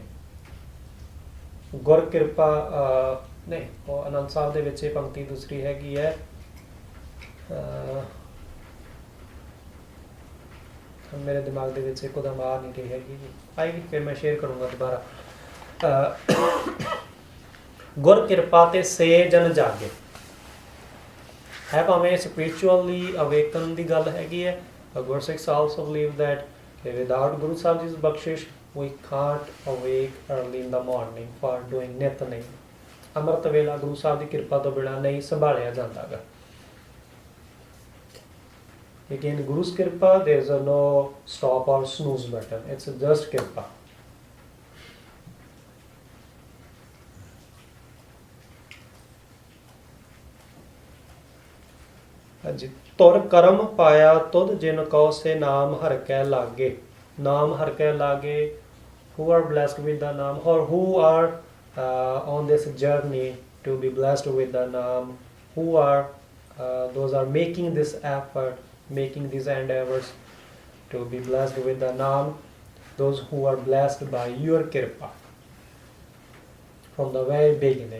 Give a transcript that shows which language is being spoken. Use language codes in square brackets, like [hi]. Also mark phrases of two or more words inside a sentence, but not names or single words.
[pa] ਗੁਰ ਕਿਰਪਾ ਨਹੀਂ ਉਹ ਆਨੰਦ ਸਾਹਿਬ ਦੇ ਵਿੱਚ ਇਹ ਪੰਕਤੀ ਦੂਸਰੀ ਹੈਗੀ ਹੈ ਮੇਰੇ ਦਿਮਾਗ ਦੇ ਵਿੱਚ ਇੱਕ ਉਹਦਾ ਆ ਨਹੀਂ ਰਹੀ ਹੈਗੀ ਆਏਗੀ ਫਿਰ ਮੈਂ ਸ਼ੇਅਰ ਕਰੂੰਗਾ ਦੁਬਾਰਾ. ਗੁਰ ਕਿਰਪਾ ਤੇ ਸੇ ਜਨ ਜਾਗੇ ਹੈ ਭਾਵੇਂ [en] spiritually awaken [pa] ਦੀ ਗੱਲ ਹੈਗੀ ਹੈ. [en] Gursikhs also believe that without Guru Sahib Ji's bakshish we can't awake early in the morning for doing nitnem. [pa] Amrit ਵੇਲਾ ਗੁਰੂ ਸਾਹਿਬ ਦੀ ਕਿਰਪਾ ਤੋਂ ਬਿਨਾਂ ਨਹੀਂ ਸੰਭਾਲਿਆ ਜਾਂਦਾਗਾ. [en] Again, Guru's kirpa, there's a no stop or snooze button. It's just kirpa. [pa] ਹਾਂਜੀ ਤੁਰ ਕਰਮ ਪਾਇਆ ਤੁਧ ਜਿਨ ਕਉ ਸੇ ਨਾਮ ਹਰ ਕੈ ਲਾਗੇ. ਨਾਮ ਹਰ ਕੈ ਲਾਗੇ, [en] who are blessed with the naam or who are on this journey to be blessed with the naam, who are those are making this effort, making these endeavors to be blessed with the naam, those who are blessed by your kirpa from the very beginning.